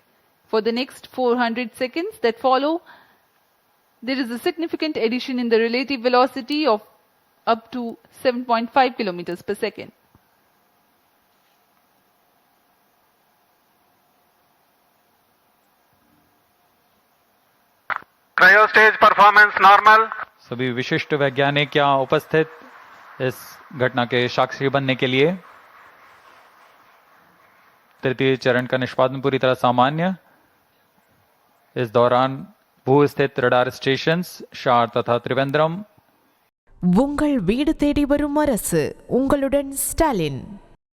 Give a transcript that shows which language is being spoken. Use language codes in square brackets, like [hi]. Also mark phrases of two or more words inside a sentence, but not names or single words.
[en] For the next 400 seconds that follow, there is a significant addition in the relative velocity of up to 7.5 kilometers per second. Cryo stage performance normal. [hi] सभी विशिष्ट वैज्ञानिक यहाँ उपस्थित इस घटना के साक्षी बनने के लिए। तृतीय चरण का निष्पादन पूरी तरह सामान्य। इस दौरान भू स्थित रडार स्टेशन ஷார் तथा त्रिवेंद्रम [ta] உங்கள் வீடு தேடி வரும் அரசு. உங்களுடன் ஸ்டாலின்.